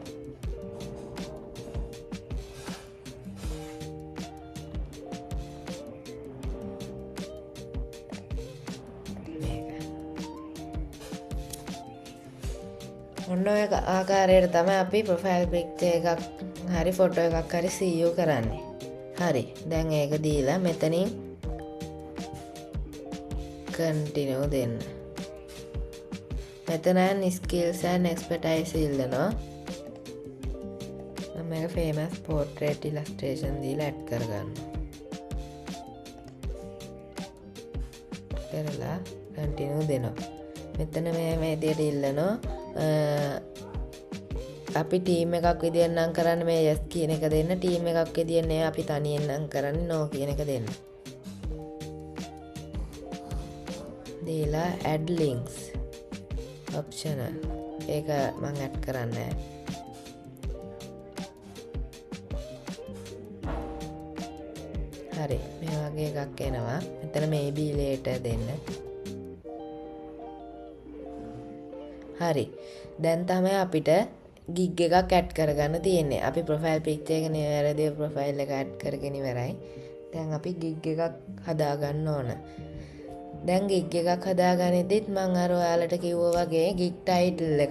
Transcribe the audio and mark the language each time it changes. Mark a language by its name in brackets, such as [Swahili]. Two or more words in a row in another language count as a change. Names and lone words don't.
[Sinhala] ඔන්න ඔය ආකාරයට තමයි අපි [English] profile picture [Sinhala] එකක් හරි ෆොටෝ එකක් හරි සීයු කරන්නේ. හරි. දැන් ඒක දීලා මෙතනින් continue දෙන්න. මෙතන [English] skills and expertise [Sinhala] ඉල්ලනවා. මම මේක [English] famous portrait illustration [Sinhala] දීලා ඇඩ් කරගන්නවා. කරලා continue දෙනවා. මෙතන මේ විදිහට ඉල්ලනවා. අපි ටීම් එකක් විදියට නම් කරන්නේ මේ yes කියන එක දෙන්න. ටීම් එකක් විදියට නේ අපි තනියෙන් නම් කරන්නේ no කියන එක දෙන්න. දීලා [English] add links optional [Sinhala] ඒක මම ඇඩ් කරන්නේ හරි මේ වගේ එකක් එනවා. මෙතන [English] maybe later [Sinhala] දෙන්න. හරි. දැන් තමයි අපිට gig එකක් ඇඩ් කරගන්න තියෙන්නේ. අපි [English] profile picture [Sinhala] එක නිවැරදිව ප්‍රොෆයිල් එක ඇඩ් කරගෙන ඉවරයි. දැන් අපි gig එකක් හදාගන්න ඕන. දැන් gig එකක් හදාගනිද්දිත් මම අර ඔයාලට කිව්වා වගේ [English] gig title [Sinhala] එකක්.